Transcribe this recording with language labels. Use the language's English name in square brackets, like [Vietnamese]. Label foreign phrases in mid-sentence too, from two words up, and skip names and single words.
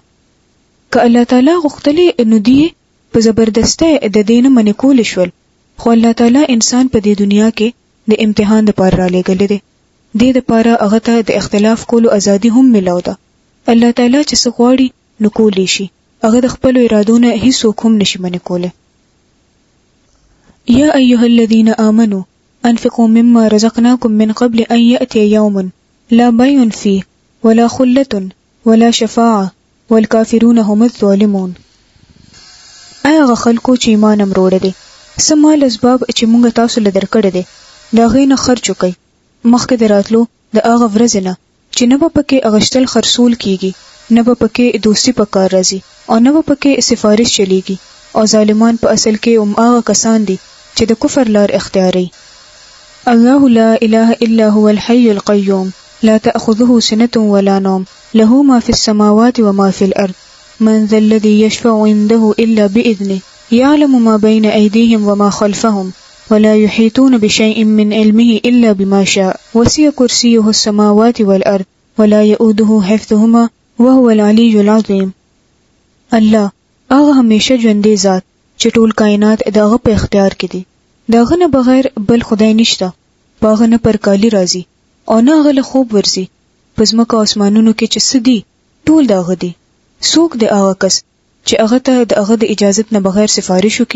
[Pashto] که الله تعالی غوښتلی نو دوی په زبردستی د دې نه منې کولی شول، خو الله تعالی انسان په دې دنیا کې د امتحان دپاره را لېږلی دی. دې دپاره هغه ته د اختلاف کولو ازادي هم میلاو ده. الله تعالی چې څه غواړي نو کولی شي، هغه د خپلو ارادو نه هیڅوک هم نشي منې کولی. [Arabic] یا ایها الذین آمنوا انفقوا مما رزقناکم من قبل ان یأتی یوم لا بیع فیه ولا خلة ولا شفاعة والکافرون هم الظالمون. [Pashto] آیا هغه خلکو چې ایمان هم روړی دی، څه مال اسباب چې مونږ تاسو له درکړی دی د هغې نه خرچ وکئ مخکې د راتلو د هغه ورځې نه چې نه به پکې اغشتل خرڅول کیږي، نه به پکې دوستي په کار راځي او نه به پکې سفارش چلیږي، او ظالمان په اصل کې هم هغه کسان دي چې د کفر لار اختیاري. [Arabic] الله لا اله الا هو الحي القيوم لا تأخذه سنة ولا نوم له ما في السماوات وما في الأرض من ذا الذي يشفع عنده إلا بإذنه يعلم ما بين أيديهم وما خلفهم ولا يحيطون بشيء من علمه إلا بما شاء وسع كرسيه السماوات والأرض ولا يؤوده حفظهما وهو العلي العظيم. [Pashto] الله هغه همیشه ژوندی ذات چې ټول کائنات دغه په اختیار کې دي، دغه نه بغیر بل خدای نشته، باغ نه پر کالی راځي او نه هغه له خوب ورځي. په ځمکه او اسمانونو کې چې څه دي ټول د هغه دي. څوک د هغه کس چې هغه ته د هغه د اجازت نه بغیر سفارش وکړي؟